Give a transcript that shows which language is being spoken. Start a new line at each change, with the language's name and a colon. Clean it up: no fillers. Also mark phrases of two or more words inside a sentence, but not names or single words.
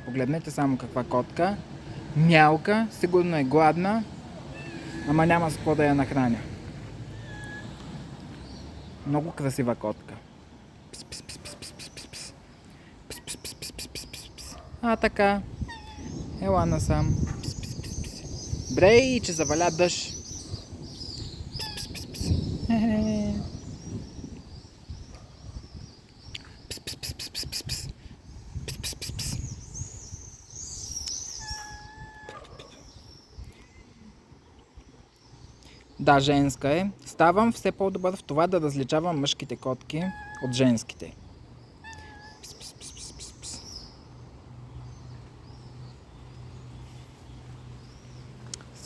Bulgarian: Погледнете само каква котка. Мялка, сигурно е гладна, ама няма с какво да я нахраня. Много красива котка. Пис, пис, пис, пис, пис, пис, пис, пис. Пис, пис, пис, пис, пис, пис, пис, пис. А, така. Ела насам. Пис, пис, пис, пис. Брей, че заваля дъжд. Пис, пис, пис, пис. Пис, пис, пис, пис, пис, пис, пис. Пис, пис, пис, пис. Да, женска е. Ставам все по-добър в това да различавам мъжките котки от женските. Пис, пис, пис, пис, пис, пис. Стига толкова.